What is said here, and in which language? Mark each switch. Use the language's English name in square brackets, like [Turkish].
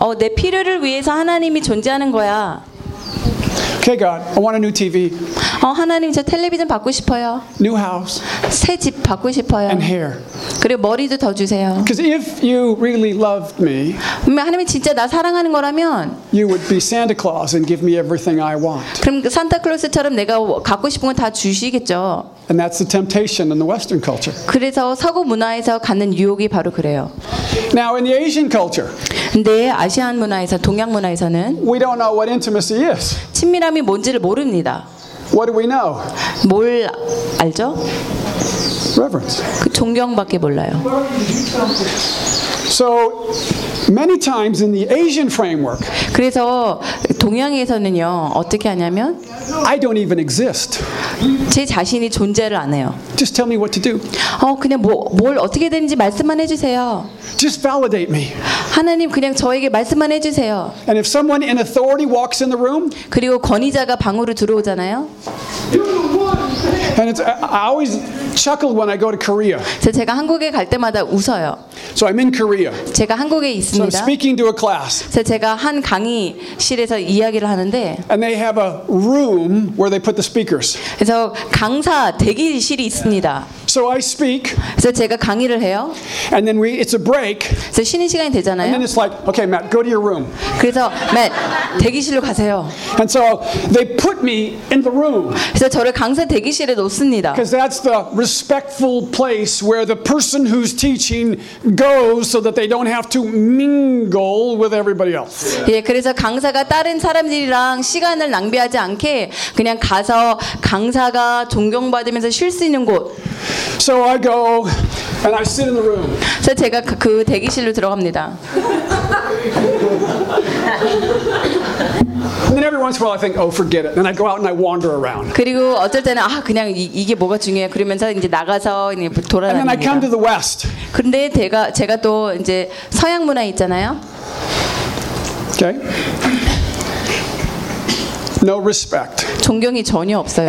[Korean] 내 필요를 위해서 하나님이 존재하는 거야. [English] Okay, God, I want a new TV. [Korean] 하나님 저 텔레비전 받고 싶어요. [English] New house. [Korean] 새 집 받고 싶어요. [English] And hair. [Korean] 그리고 머리도 더 주세요. [English] Because if you really loved me, [Korean] 하나님 진짜 나 사랑하는 거라면, [English] you would be Santa Claus and give me everything I want. [Korean] 그럼 산타클로스처럼 내가 갖고 싶은 거 다 주시겠죠. [English] And that's the temptation in the Western culture. [Korean] 그래서 서구 문화에서 갖는 유혹이 바로 그래요. [English] Now in the Asian culture. [Korean] 근데 아시안 문화에서 동양 문화에서는, [English] we don't know what intimacy is. [Korean] 친밀함이 뭔지를 모릅니다. [English] What do we know? [Korean] 뭘 알죠? [English] Reverence. [Korean] 그 존경밖에 몰라요. [English] So many times in the Asian framework. [Korean] 그래서 동양에서는요 어떻게 하냐면, [English] I don't even exist. [Korean] 제 자신이 존재를 안 해요. [English] Just tell me what to do. [Korean] 그냥 뭘 어떻게 되는지 말씀만 해주세요. [English] Just validate me. [Korean] 하나님 그냥 저에게 말씀만 해주세요. [English] And if someone in authority walks in the room, [Korean] 그리고 권위자가 방으로 들어오잖아요. [English] And it's, I always chuckle when I go to Korea. [Korean] 제가 한국에 갈 때마다 웃어요. [English] So I'm in Korea. [Korean] 제가 한국에 있습니다. [English] So I'm speaking to a class. [Korean] 제가 한 강의실에서 이야기를 하는데, [English] and they have a room where they put the speakers. [Korean] 그래서 강사 대기실이 있습니다. [English] So I speak. [Korean] 그래서 제가 강의를 해요. [English] And then it's a break. [Korean] 그래서 쉬는 시간이 되잖아요. [English] And then it's like, okay, Matt, go to your room. [Korean] 그래서 Matt, 대기실로 가세요. [English] And so they put me in the room. [Korean] 그래서 저를 강사 대기실에 놓습니다. [English] Because that's the respectful place where the person who's teaching goes so that they don't have to mingle with everybody else. [Korean] 예, 그래서 강사가 다른 사람들이랑 시간을 낭비하지 않게 그냥 가서 강사가 존경받으면서 쉴 수 있는 곳. [English] So I go and I sit in the room. [Korean] 제가 그 대기실로 들어갑니다. [English] And then every once in a while I think, oh, forget it. Then I go out and I wander around. [Korean] 그리고 어떨 때는 그냥 이게 뭐가 중요해 그러면서 이제 나가서 이제 돌아다닙니다. [English] And then I come to the West. [Korean] 근데 제가 또 이제 서양 문화 있잖아요. [English] Okay. No respect. [Korean] 존경이 전혀 없어요.